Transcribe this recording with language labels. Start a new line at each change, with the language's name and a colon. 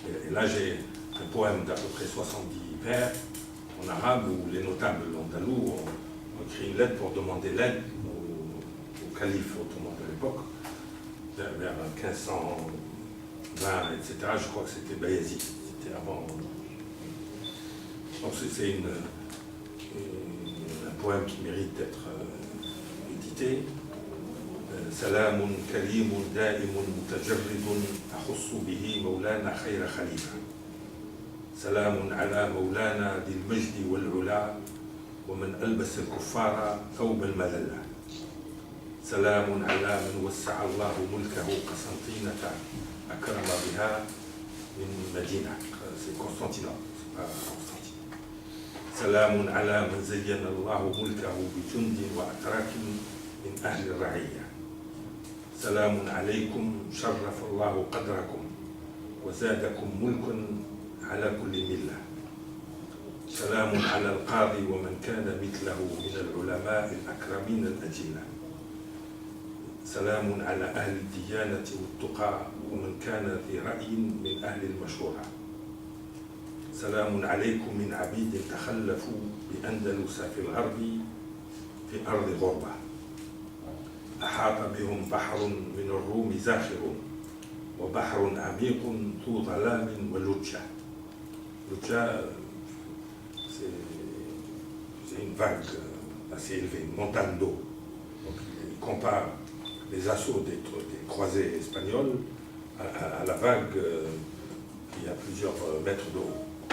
French: Et là, j'ai un poème d'à peu près 70 vers en arabe où les notables andalous ont écrit une lettre pour demander l'aide au calife ottoman de l'époque, vers 1520, etc. Je crois que c'était Bayezid, c'était avant. Donc c'est un poème qui mérite d'être édité.
Arabic: سلام كريم دائم متجرد أخص به مولانا خير خليفة سلام على مولانا ذي المجد والعلا ومن ألبس الكفار ثوب المذلة سلام على من وسع الله ملكه قسنطينة أكرم بها من مدينة.
French: C'est Constantinople, c'est pas Constantine.
Arabic: سلام على من زين الله ملكه بجند وأتراك من أهل الرعية. سلام عليكم شرف الله قدركم وزادكم ملكا على كل ملة. سلام على القاضي ومن كان مثله من العلماء الأكرمين الأجلة. سلام على أهل الديانة والتقى ومن كان ذي رأي من أهل المشورة. سلام عليكم من عبيد تخلفوا بأندلس في الغرب في أرض غربة. أحاط بهم بحر من الروم زاخر وبحر عميق ذو ظلام ولجة.
French: Lujja, c'est une vague assez élevée, une montagne d'eau. Donc, il compare les assauts des croisés espagnols à la vague qui a plusieurs mètres d'eau.